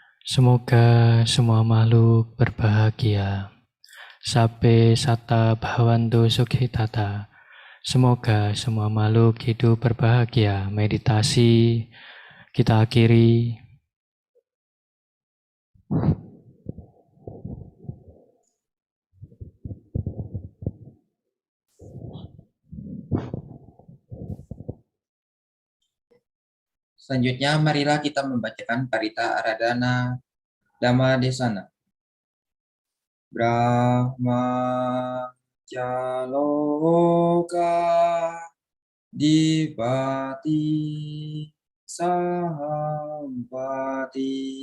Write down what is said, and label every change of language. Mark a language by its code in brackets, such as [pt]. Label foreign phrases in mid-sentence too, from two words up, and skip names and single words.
[id] Semoga semua makhluk berbahagia. [pi] Sabe sata bhavantu sukhitata. [id] Semoga semua makhluk hidup berbahagia. Meditasi kita akhiri. Selanjutnya, marilah kita membacakan Parita Aradhana Dhamma Desana. [pi] Brahma Jaloka Dipati Sahampati